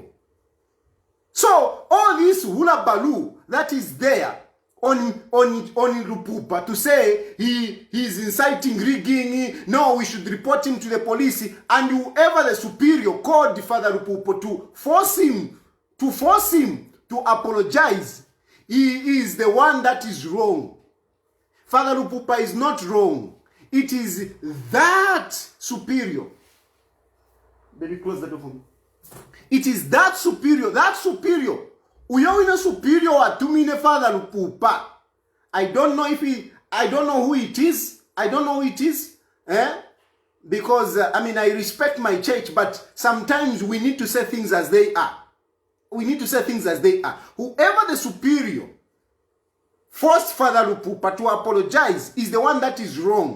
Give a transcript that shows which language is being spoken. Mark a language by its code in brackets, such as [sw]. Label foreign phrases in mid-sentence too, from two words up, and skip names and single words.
[en] So all this hula baloo that is there on Lupupa to say he's inciting rigging, no, we should report him to the police, and whoever the superior called Father Lupupa to force him to apologize, he is the one that is wrong. Father Lupupa is not wrong. It is that superior. Baby, close the door for me. It is that superior. [bem] Uyo ina superior atumine Father Lupupa. [en] I don't know who it is. Because, I respect my church, but sometimes we need to say things as they are. Whoever the superior forced Father Lupupa to apologize is the one that is wrong.